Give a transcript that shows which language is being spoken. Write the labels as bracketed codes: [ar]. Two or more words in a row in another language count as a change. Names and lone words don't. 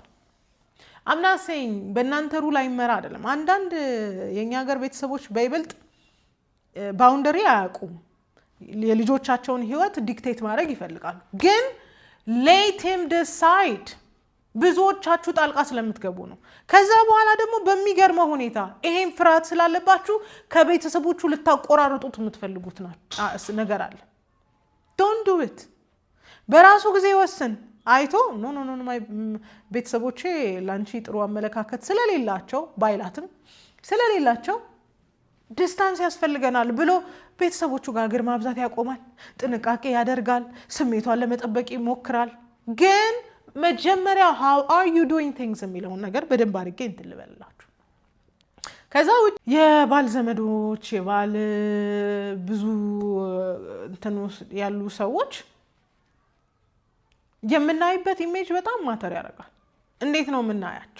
[am] አምናሰኝ በእናንተ ሩል አይመራ አይደለም። አንዳንድ የኛ ሀገር ቤተሰቦች በይበልጥ ባውንደሪ አያውቁም። የልጆቻቸውን ህይወት ዲክቴት ማድረግ ይፈልጋሉ። ግን [en] let him decide። [am] ብዙዎቻችሁ ጣልቃ ስለምትገቡ ነው። ከዛ በኋላ ደግሞ በሚገርመው ሁኔታ ይሄን ፍርሃት ስላለባችሁ ከቤተሰቦቹ ልታቆራርጡት የምትፈልጉት ነገር አለ። [en] don't do it። [am] በራሱ ጊዜ ወስን አይቶ ኖ ቤተሰቦቼ ላንቺ ጥሩ አመለካከት ስለሌላቸው ባይላትም ስለሌላቸው ዲስታንስ ያስፈልገናል ብሎ ቤተሰቦቹ ጋር እግር ማብዛት ያቆማል። ጥንቃቄ ያደርጋል። ስሜቷን ለመጠበቅ ይሞክራል። ግን መጀመሪያ [en] how are you doing things [am] የሚለውን ነገር በደንብ አድርጌ እንትን ልበልላችሁ። ከዛ ውጭ የባል ዘመዶች የባል ብዙ እንትን ያሉ ሰዎች የምናይበት ኢሜጅ በጣም ማተር ያደርጋል። እንዴት ነው የምናያቸው?